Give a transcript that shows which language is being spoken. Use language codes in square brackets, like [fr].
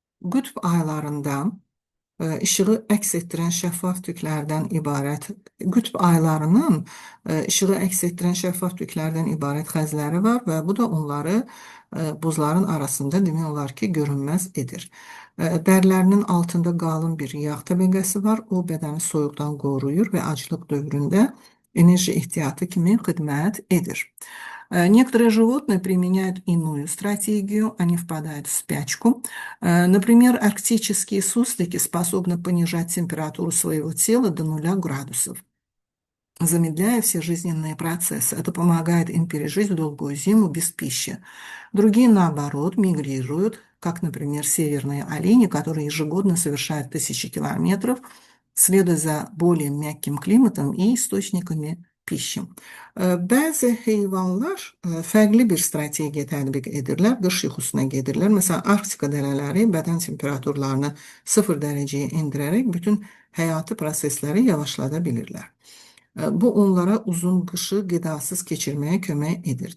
[az] Qütb aylarında işığı əks etdirən şəffaf tüklərdən ibarət, qütb aylarının işığı əks etdirən şəffaf tüklərdən ibarət xəzləri var və bu da onları buzların arasında demək olar ki, görünməz edir. Dərlərinin altında qalın bir yağ təbəqəsi var, o bədəni soyuqdan qoruyur və aclıq dövründə enerji ehtiyatı kimi xidmət edir. [ru] Некоторые животные применяют иную стратегию, они впадают в спячку. Например, арктические суслики способны понижать температуру своего тела до 0 градусов, замедляя все жизненные процессы. Это помогает им пережить долгую зиму без пищи. Другие, наоборот, мигрируют, как, например, северные олени, которые ежегодно совершают тысячи километров, следуя за более мягким климатом и источниками pişim. [az] Bəzi heyvanlar fərqli bir strategiya tətbiq edirlər, qış yuxusuna gedirlər. Məsələn, Arktika dərələri bədən temperaturlarını 0 dərəcəyə endirərək bütün həyati prosesləri yavaşlada bilirlər. Bu onlara uzun qışı qidasız keçirməyə kömək edir.